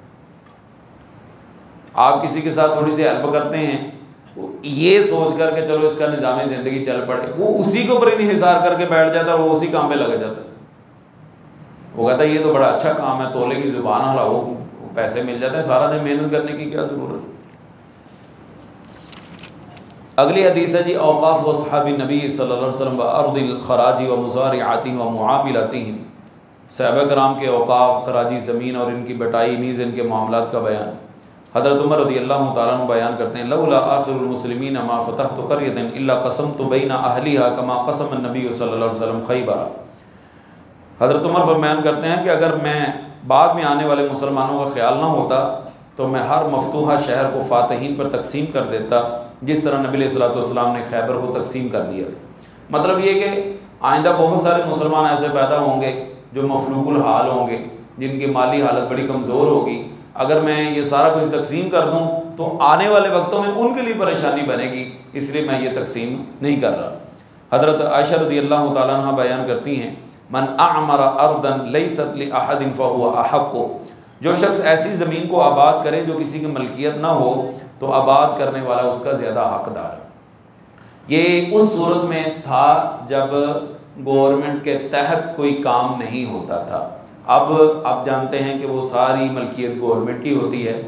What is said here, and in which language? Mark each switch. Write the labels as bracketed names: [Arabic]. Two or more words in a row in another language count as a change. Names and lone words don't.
[Urdu] آپ کسی کے ساتھ تھوڑی سی ہیلپ کرتے ہیں، یہ سوچ کر کے چلو اس کا نظام زندگی چل پڑے، وہ اسی کے اوپر انحصار کر کے بیٹھ جاتا ہے، وہ اسی کام پہ لگ جاتا ہے. وہ کہتا ہے یہ تو بڑا اچھا کام ہے، تولے کی زبان ہلاؤ، پیسے مل جاتے ہیں، سارا دن محنت کرنے کی کیا ضرورت ہے. اگلی حدیث ہے جی, [Arabic] أوقاف وصحابي النبي صلى الله عليه وسلم وأرض الخراجي ومزارعاتهم ومعاملاتهم, [Urdu] صحابہ کرام کے اوقاف، خراجی زمین اور ان کی بٹائی، نیز ان کے معاملات کا بیان. हज़रत उमर [Arabic] رضي الله تعالى عنه [Urdu] بیان کرتے ہیں, [Arabic] لولا آخر المسلمين ما فتحت قرية إلا قسمت بين أهلها كما قسم النبي صلى الله عليه وسلم خيبر. [Urdu] حضرت عمر فرمان کرتے ہیں کہ اگر میں بعد میں آنے والے مسلمانوں کا خیال نہ ہوتا تو میں ہر مفتوحہ شہر کو فاتحین پر تقسیم کر دیتا، جس طرح نبی [Arabic] صلى الله عليه وسلم [Urdu] نے خیبر کو تقسیم کر دیا تھا. مطلب یہ کہ آئندہ بہت سارے مسلمان ایسے پیدا ہوں گے جو مفلوک الحال ہوں گے، جن کی مالی حالت بڑی کمزور ہوگی، اگر میں یہ سارا کچھ تقسیم کر دوں تو آنے والے وقتوں میں ان کے لیے پریشانی بنے گی، اس لیے میں یہ تقسیم نہیں کر رہا. [Arabic] हज़रत आयशा رضي الله تعالى عنها [Urdu] بیان کرتی ہیں, [Arabic] من أعمر أرضا ليست لأحد فهو أحق, [Urdu] جو شخص ایسی زمین کو آباد کرے جو کسی کی ملکیت نہ ہو تو آباد کرنے والا اس کا زیادہ حقدار ہے. یہ اس صورت میں تھا جب گورنمنٹ کے تحت کوئی کام نہیں ہوتا تھا. اب آپ جانتے ہیں کہ وہ ساری ملکیت گورنمنٹ کی ہوتی ہے.